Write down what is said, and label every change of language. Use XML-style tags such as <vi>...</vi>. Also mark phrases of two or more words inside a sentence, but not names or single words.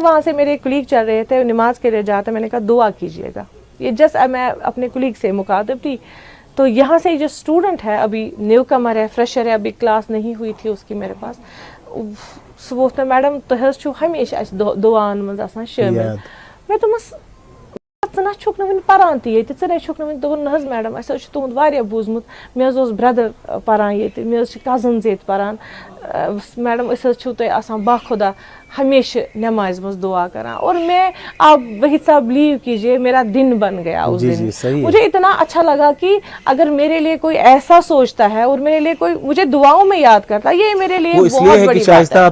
<hi>वहाँ से मेरे कुलीग चल रहे थे, नमाज के लिए जाते, मैंने कहा दुआ कीजिएगा। ये जस्ट मैं अपने कुलीग से मुखातिब थी। तो यहाँ से जो स्टूडेंट है, अभी</hi> <en>new comer</en> <hi>है, फ्रेशर है, अभी क्लास नहीं हुई थी उसकी मेरे पास, सुबह</hi> <ks>मैडम तुम हमेशा दुआन मज शामिल। मैं तुमस ना छुक वन पान ती चे छुक वन दोन नज मैडम अस तुंद वारिया बूझमुत, मे ब्रदर पान ये मे कजन्स ये पान, मैडम तुम बाखुदा हमेशा नमाज मज दुआ करा।</ks> <hi>और मैं आप वही साहब बिलीव कीजिए मेरा दिन बन गया उस दिन। मुझे इतना अच्छा लगा कि अगर मेरे लिए कोई ऐसा सोचता है और मेरे लिए कोई मुझे दुआओं में याद करता है, ये मेरे लिए बहुत बड़ी बात है।</hi>